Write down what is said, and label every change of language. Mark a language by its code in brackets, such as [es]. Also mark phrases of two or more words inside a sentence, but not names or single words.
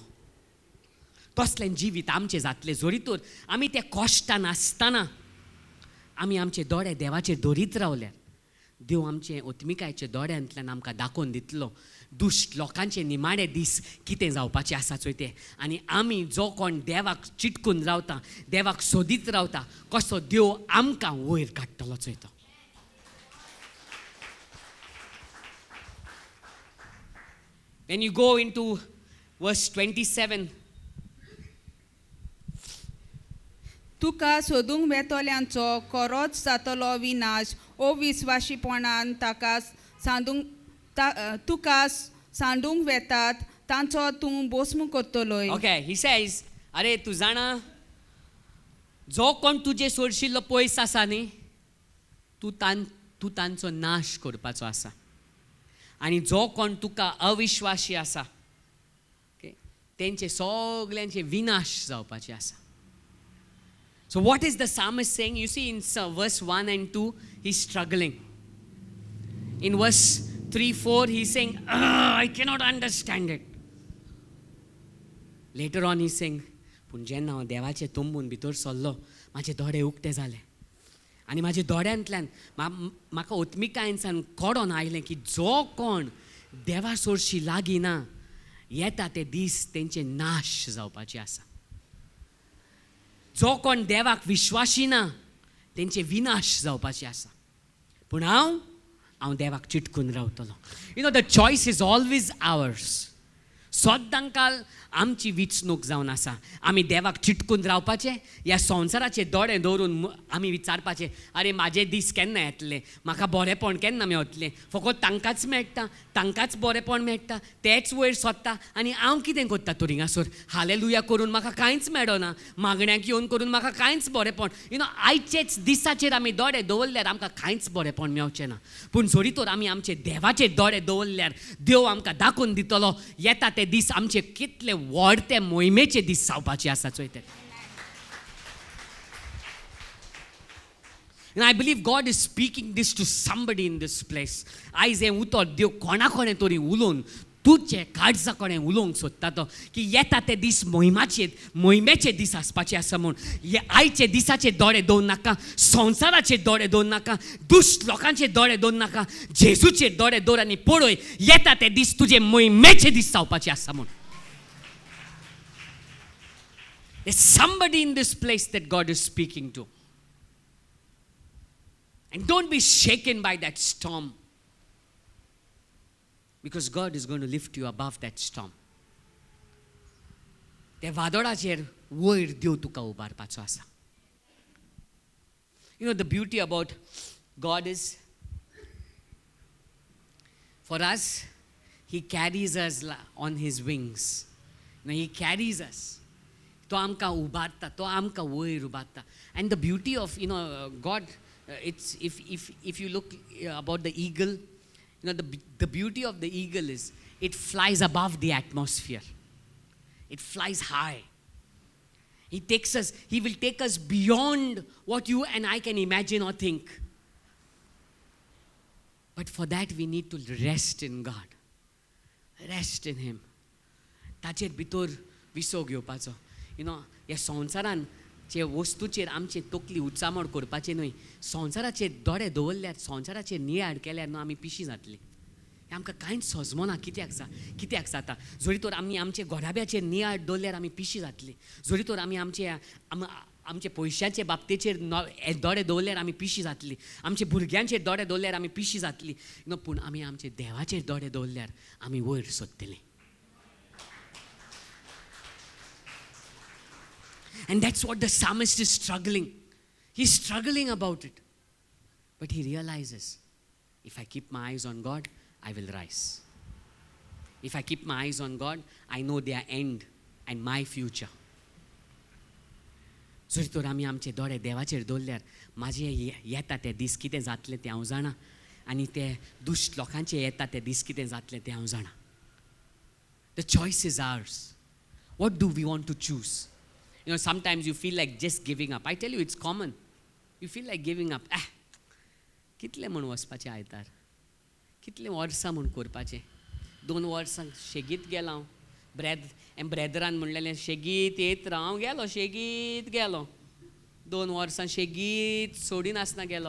[kok] तसलें जिवीत आमचें जातलें जोरी तर आमी त्या कश्टान आसतना आमी आमचे दोळे देवाचेर दवरीत रावल्यार देव आमचे ओत्मिकायेचे दोळ्यांतल्यान आमकां दाखोवन दितलो दुश्ट लोकांचे निमाणे दीस कितें जावपाचें आसा चोय तें. आनी आमी जो कोण देवाक चिटकून रावता, देवाक सोदीत रावता, कसो देव आमकां वयर काडटलो चोय तो. [en] When you go into verse 27, [kok] तुका सोदूंक वेतोल्यांचो खरोच जातलो विनाश अविस्वाशीपणान तुका सांडूंक वेतात तांचो तूं भस्म करतलोय. [en] Okay, he says, [kok] अरे तूं जाणा, जो कोण तुजे सोडशिल्लो पयस आसा न्ही, तूं तांचो नाश करपाचो आसा. आनी जो कोण तुका अविश्वासी आसा, तेंचे सगळ्यांचे विनाश जावपाचे आसा. [en] So what is the psalmist saying? You see in verse 1 and 2, he's struggling. In verse 3, 4, he's saying, I cannot understand it. Later on he's saying, [kok] पूण जेन्ना हांव देवाचे तुंबून भितर सरलो, म्हाजे दोळे उक्ते जाले. आनी म्हाज्या दोळ्यांतल्यान म्हाका ओत्मिकायेंसान कळोन आयलें की जो कोण देवा सोडशी लागीं ना, येता ते दीस तेंचे नाश जावपाचे आसा. जो कोण देवाक विश्वासी ना, तेंचे विनाश जावपाचे आसा. पूण हांव देवाक चिटकून रावतलो. [en] You know, the choice is always ours. [kok] सद्दां आमची विचणूक जावन आसा. आमी देवाक चिटकून रावपाचें, ह्या संवसाराचे दोळे दवरून आमी विचारपाचें, अरे म्हाजे दीस केन्ना येतले, म्हाका बरेपण केन्ना मेळटलें. फकत तांकांच मेळटा, तांकांच बरेपण मेळटा, तेच वयर सोदता आनी हांव कितें करता तर हिंगासर हालेलुया करून म्हाका कांयच मेळना, मागण्यांक येवन करून म्हाका कांयच बरेपण. [en] you know, [kok] आयचेच दिसाचेर आमी दोळे दवरल्यार आमकां कांयच बरेपण मेळचें ना. पूण जरी तर आमी आमचे देवाचेर दोळे दवरल्यार देव आमकां दाखोवन दितलो, येता ते दीस आमचे कितले व्हडते मोहिमेचे दीस जावपाचे आसा चोय ते. [en] And I believe God is speaking this to somebody in this place. [kok] आयज हें उतर देव कोणा कोणें तरी उलोवन तुजे काळजा कोणें उलोवंक सोदता तो, की येता ते दीस मोहिमेचे दीस आसपाचे आसा म्हूण. हे आयचे दिसाचे दोळे दवर नाका, संवसाराचे दोळे दवर नाका, दुश्ट लोकांचे दोळे दवर नाका, जेजूचे दोळे दवर आनी पळय, येता ते दीस तुजे मोहिमेचे दीस जावपाचे आसा म्हूण. [en] There's somebody in this place that God is speaking to. And don't be shaken by that storm, because God is going to lift you above that storm. [kok] त्या वादळाचेर वयर देव तुका उबारपाचो आसा. [en] You know, the beauty about God is, for us, He carries us on His wings. You know, He carries us. [kok] तो आमकां उबारता, तो आमकां वयर उबारता. [en] And the beauty of, you know, God, it's if you look about the eagle, you know, the beauty of the eagle is it flies above the atmosphere. It flies high. He will take us beyond what you and I can imagine or think. But for that we need to rest in God. Rest in Him. [kok] ताचेर भितर विसोग येवपाचो. [en] you know, [kok] ह्या संवसारान जे वस्तूचेर आमची तकली उचामण करपाची न्हय, संवसाराचेर दोळे दवरल्यार, संवसाराचेर नियाळ केल्यार न्हू आमी पिशी जातली. हें आमकां कांयच सजमना कित्याक जाता. जरी तर आमी आमचे घोडाब्याचेर नियाळ दवरल्यार आमी पिशी जातली. जरी तर आमी आमचे पयशांचे बाबतीचेर दोळे दवरल्यार आमी पिशी जातली. आमचे भुरग्यांचेर दोळे दवरल्यार आमी पिशी जातली. पूण आमी आमचे देवाचेर दोळे दवरल्यार आमी वयर सरतलीं. [en] And that's what the psalmist is struggling. He's struggling about it. But he realizes, if I keep my eyes on God, I will rise. If I keep my eyes on God, I know their end and my future. [kok] जरी तर आमी आमचे दोळे देवाचेर दवरल्यार म्हाजे येता ते दीस कितें जातले तें हांव जाणा, आनी ते दुश्ट लोकांचे येता ते दीस कितें जातले तें हांव जाणा. [en] The choice is ours. What do we want to choose? You know, sometimes you feel like just giving up. I tell you, it's common. You feel like giving up. [kok] कितले म्हूण वचपाचें आयतार, कितले वर्सां म्हूण करपाचें. 2 वर्सां शेगीत गेलो हांव. ब्रेदरान म्हणलेलें शेगीत येत राव. हांव गेलो, शेगीत गेलो. 2 वर्सां शेगीत सोडी नासना गेलो.